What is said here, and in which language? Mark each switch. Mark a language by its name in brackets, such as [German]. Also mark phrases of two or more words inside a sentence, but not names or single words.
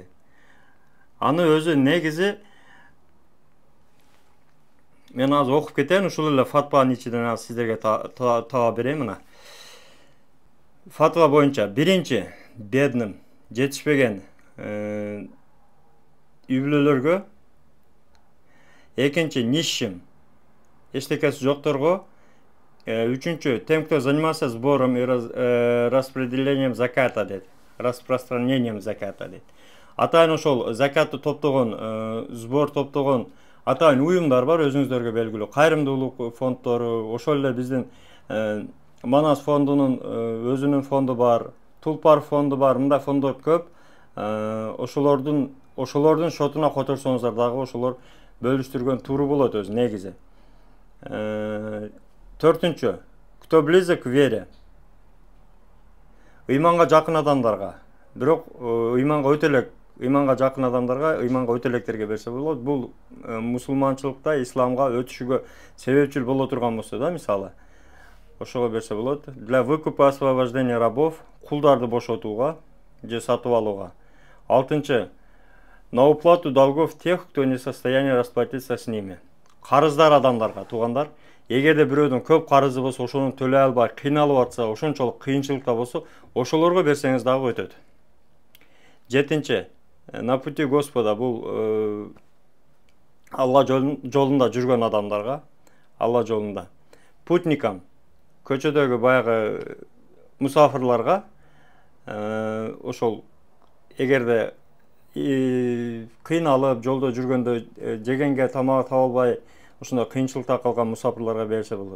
[Kyrgyz] Аны өзү негизи мен азыр окуп кетейин, ушул эле фатванын ичинен сиздерге таба берейин мына. Фатва боюнча биринчи бедным, жетишпеген үй бүлөлөргө, экинчи нищим, эчтекеси жокторго, үчүнчү [Russian] тем, кто занимался сбором и распределением заката [Kyrgyz] дейт, [Russian] распространением заката [Kyrgyz] дейт. Атайын ошол закатты топтогон, сбор топтогон атайын уюмдар бар, өзүңүздөргө белгилүү. Кайрымдуулук фонддору, ошол эле биздин Манас фондунун өзүнүн фонду бар, Тулпар фонду бар, мындай фонддор көп. Ошолордун шотуна которсоңуздар дагы ошолор бөлүштүргөн тууру болот өзү негизи. Төртүнчү, [Russian] кто близок к вере. [Kyrgyz] Ыйманга жакын адамдарга, бирок ыйманга жакын адамдарга, ыйманга өтө электерге берсе болот. Бул мусулманчылыкта исламга өтүшүгө себепчил боло турган болсо да, мисалы, ошого берсе болот. [Russian] Для выкупа освобождения рабов, [Kyrgyz] кулдарды бошотууга же сатып алууга. Алтынчы, [Russian] на уплату долгов тех, кто не в состоянии расплатиться с ними. [Kyrgyz] Карыздар адамдарга, туугандар, эгерде бирөөдүн көп карызы болсо, ошону төлөй албай кыйналып атса, ошончолук кыйынчылыкта болсо, ошолорго берсеңиз дагы өтөт. Жетинчи, [Russian] на пути Господа, [Kyrgyz] бул Алла жолунда жүргөн адамдарга, Алла жолунда. Путникам, көчөдөгү баягы мусафирларга, ошол эгерде кыйналып жолдо жүргөндө жегенге тамак таба албай ошондой кыйынчылыкта калган мусафирларга берсе болот.